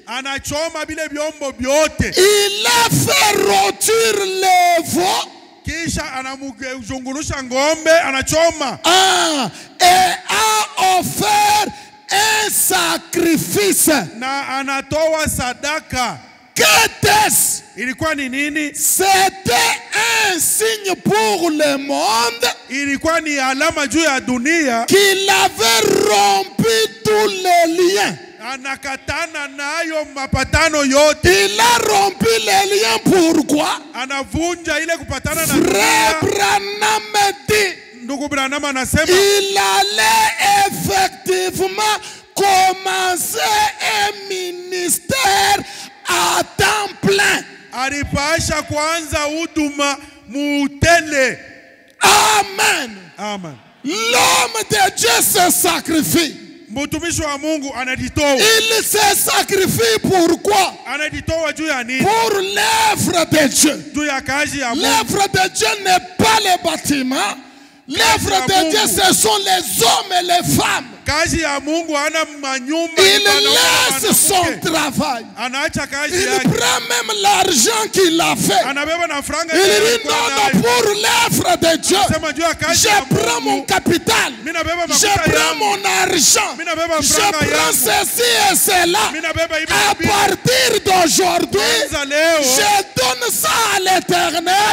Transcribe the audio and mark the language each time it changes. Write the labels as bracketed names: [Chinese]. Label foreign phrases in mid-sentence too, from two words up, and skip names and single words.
[French] Il a fait rôtir les veaux. Et a offert un sacrifice. Qu'était-ce? [Swahili] Ilikuwa ni nini? [French] C'était un signe pour le monde. [Swahili] Ilikuwa ni alama juu ya dunia. [French] Qu'il avait rompu tous les liens. [Swahili] Anakatana nayo mapatano yote. [French] Il a rompu les liens. Pourquoi? [Swahili] Anavunja ile kupatana na [French] Frère Branham dit, [Swahili] ndugu Branham anasema [French] il allait effectivement commencer un ministère à temps plein. [Swahili] Alipasha kuanza huduma mutele. Amen. Amen. [French] L'homme de Dieu se sacrifie. [Swahili] Mtumishi wa Mungu anajitoa. [French] Il se sacrifie pourquoi? [Swahili] Anajitoa juu ya nini? [French] Pour l'œuvre de Dieu. [Swahili] Juu ya kazi ya Mungu. [French] L'œuvre de Dieu n'est pas les bâtiments. L'œuvre de Dieu, ce sont les hommes et les femmes. [Swahili] Kazi ya Mungu ana manyumba. Il laisse son travail. Anaacha kazi il yake. [French] Prend même l'argent qu'il a fait. [Swahili] Anabeba na franga. [French] Il dit non, pour l'œuvre de Dieu. Je prends mon capital. Je prends mon argent. Je prends ceci et cela. À partir d'aujourd'hui, je donne ça à l'Éternel.